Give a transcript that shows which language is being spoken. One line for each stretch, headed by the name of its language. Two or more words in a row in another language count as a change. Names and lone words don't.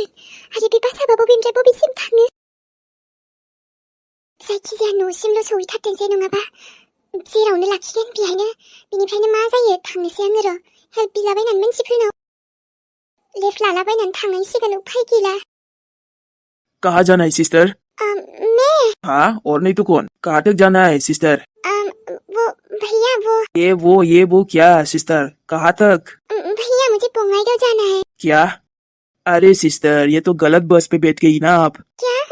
Bodo: आरो बे बासाबा बबेनिफ्राय बबेसिम थाङो? जायखिजाया न'सिमल' सहैथारथोंसै, नङाबा जेरावनो लाखिगोन बेहायनो बिनिफ्रायनो मा जायो थांनोसै आङो र'। हेल्प बिलाबायनानै मानसिफोरनाव लेफ्ट लालाबायनानै थांनांसिगोन, उफाय गैला।
Hindi: कहाँ जाना है सिस्टर? मैं? हाँ, और नहीं तो कौन? कहाँ तक जाना है सिस्टर? वो भैया ये वो क्या सिस्टर? कहाँ तक? भैया मुझे बंगाईगांव जाना है। क्या? अरे सिस्टर, ये तो गलत बस पे बैठ गई ना आप।